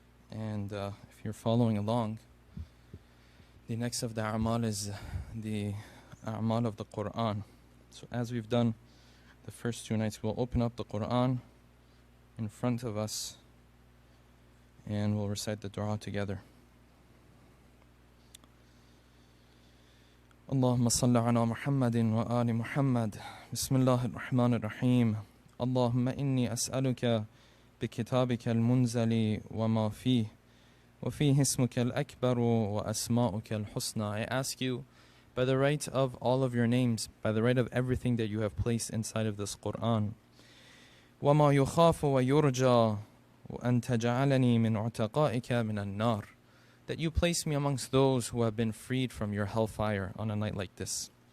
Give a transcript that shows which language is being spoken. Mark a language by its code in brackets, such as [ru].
[en] And if you're following along, the next of the a'mal is the a'mal of the Quran. So as we've done the first two nights, we'll open up the Quran in front of us and we'll recite the dua together. [ar] اللهم صل على محمد وآل محمد بسم الله الرحمن الرحيم اللهم إني أسألك بكتابك المنزل وما فيه وفيه اسمك الأكبر وأسماؤك الحسنى. [en] I ask you by the right of all of your names, by the right of everything that you have placed inside of this Quran, [ar] وما يخاف ويرجى وأن تجعلني من عتقائك من النار, [en] that you place me amongst those who have been freed from your hellfire on a night like this.